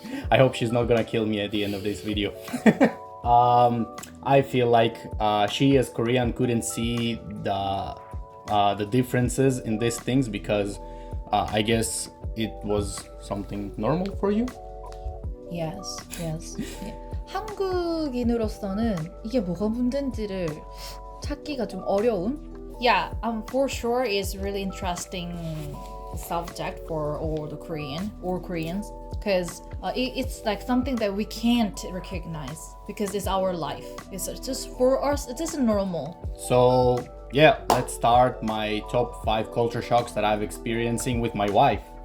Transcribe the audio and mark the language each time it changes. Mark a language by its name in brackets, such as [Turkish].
[English] I hope she's not gonna kill me at the end of this video. I feel like she as Korean couldn't see the differences in these things because I guess it was something normal for you. Yes, yes. 예. [Korean] 한국인으로서는 이게 뭐가 문제인지를 찾기가 좀 어려운. [English] Yeah, for sure it's really interesting subject for all the Koreans because it's like something that we can't recognize because it's our life. It's just for us. It isn't normal. So yeah, let's start my top 5 culture shocks that I've experiencing with my wife.